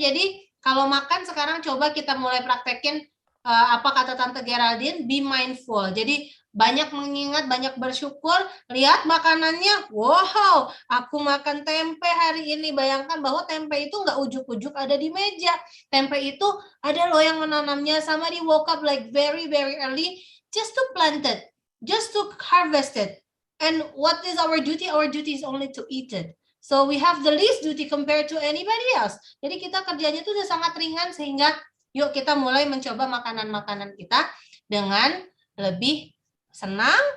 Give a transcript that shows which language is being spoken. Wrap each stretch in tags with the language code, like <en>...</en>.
<id>Jadi kalau makan sekarang coba kita mulai praktekin apa kata Tante Geraldine,</id> <en>be mindful.</en> <id>Jadi banyak mengingat, banyak bersyukur. Lihat makanannya, wow, aku makan tempe hari ini. Bayangkan bahwa tempe itu nggak ujuk-ujuk ada di meja. Tempe itu ada loh yang menanamnya.</id> <en>Somebody woke up like very, very early just to plant it, just to harvest it. And what is our duty? Our duty is only to eat it. So we have the least duty compared to anybody else.</en> <id>Jadi kita kerjanya itu udah sangat ringan, sehingga yuk kita mulai mencoba makanan-makanan kita dengan lebih senang,</id>